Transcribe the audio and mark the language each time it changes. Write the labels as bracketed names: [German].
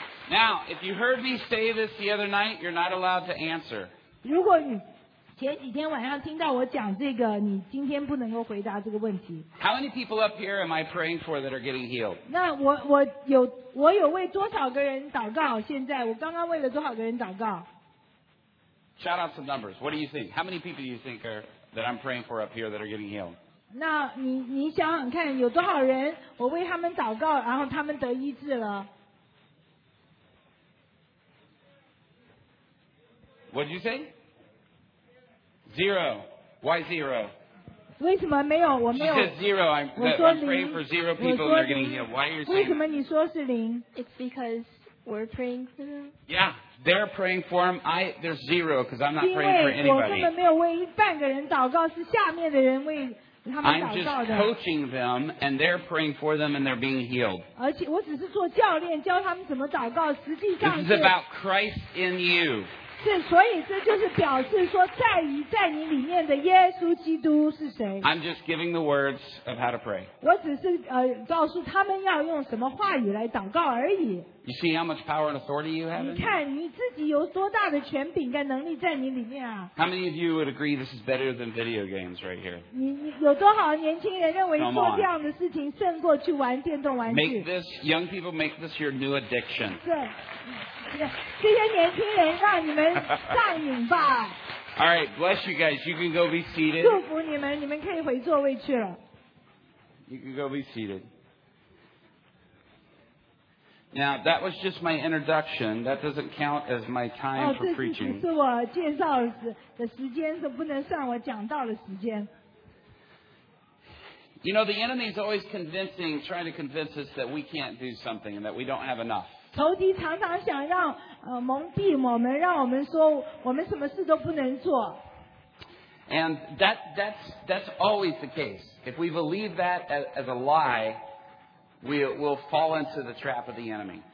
[English] Now, if you heard me say this the other night, you're not allowed to answer. [Chinese] 如果你前几天晚上听到我讲这个，你今天不能够回答这个问题。 [English] How many people up here am I praying for that are getting healed? [Chinese] 那我有为多少个人祷告？现在我刚刚为了多少个人祷告 [English] ？Shout out some numbers. What do you think? How many people do you think are that I'm praying for up here that are getting healed? [Chinese] 那你想想看，有多少人我为他们祷告，然后他们得医治了？ [English] What did you say? Zero. Why zero? [Chinese] 为什么没有？我没有。 [English] She said zero. I'm praying for zero people that are getting healed. Why are you saying? [Chinese] 为什么你说是零？ [English] It's because we're praying for them. Yeah, they're praying for them. There's zero because I'm not praying for anybody. [Chinese] 因为我根本没有为一半个人祷告，是下面的人为他们祷告的。 [English] I'm just coaching them, and they're praying for them, and they're being healed. [Chinese] 而且我只是做教练，教他们怎么祷告。实际上是。 [English] This is about Christ in you. [Chinese] 所以这就是表示说在你里面的耶稣基督是谁。 [English] I'm just giving the words of how to pray. [Chinese] 我只是告诉他们要用什么话语来祷告而已。 [English] You see how much power and authority you have? [Chinese] 你看你自己有多大的权柄跟能力在你里面啊。 [English] How many of you would agree this is better than video games right here? [Chinese] 你有多少年轻人认为做这样的事情胜过去玩电动玩具 [English] ？Make this, young people, make this your new addiction. [Chinese] 对。这些年轻人让你们上瘾吧。 [English] All right, bless you guys. You can go be seated. [Chinese] 祝福你们，你们可以回座位去了。 [English] You can go be seated. Now that was just my introduction. That doesn't count as my time for preaching. [Chinese] 这是我介绍的时间，这不能算我讲道的时间。 [English] You know, the enemy is always convincing, trying to convince us that we can't do something and that we don't have enough. [Chinese] 仇敌常常想让蒙蔽我们，让我们说我们什么事都不能做。 [English] And that's always the case. If we believe that as a lie, we'll fall into the trap of the enemy.